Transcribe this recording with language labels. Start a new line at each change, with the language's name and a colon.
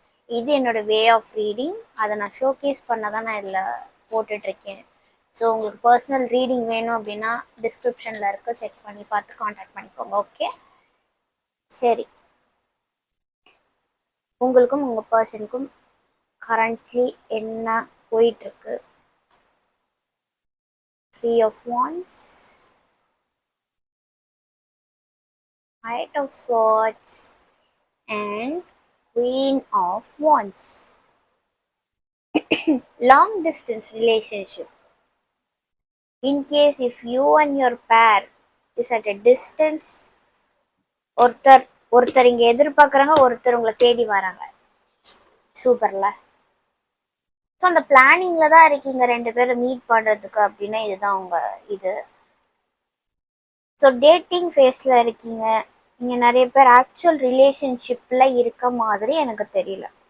Tamil: இது என்னோட way of reading. அதை நான் ஷோகேஸ் பண்ண தான் நான் இதில் போட்டுட்ருக்கேன். ஸோ உங்களுக்கு பர்சனல் ரீடிங் வேணும் அப்படின்னா டிஸ்கிரிப்ஷனில் இருக்க, செக் பண்ணி பார்த்து காண்டாக்ட் பண்ணிக்கோங்க. ஓகே, சரி. உங்களுக்கும் உங்கள் பர்சனுக்கும் கரண்ட்லி என்ன போயிட்டுருக்கு?
English: 3 of Wands, Knight of Swords and Queen of Wands. Long distance relationship. In case if you and your pair is at a distance,
Tamil: ஒருத்தர் இங்கே எதிர்பார்க்குறாங்க, ஒருத்தர் உங்களை தேடி வராங்க. சூப்பர்ல. ஸோ அந்த பிளானிங்கில் தான் இருக்கீங்க 2 பேரும் மீட் பண்ணுறதுக்கு அப்படின்னா இதுதான் உங்கள் இது. ஸோ டேட்டிங் ஃபேஸில் இருக்கீங்க. நீங்கள் நிறைய பேர் ஆக்சுவல் ரிலேஷன்ஷிப்பில் இருக்க மாதிரி எனக்கு தெரியல.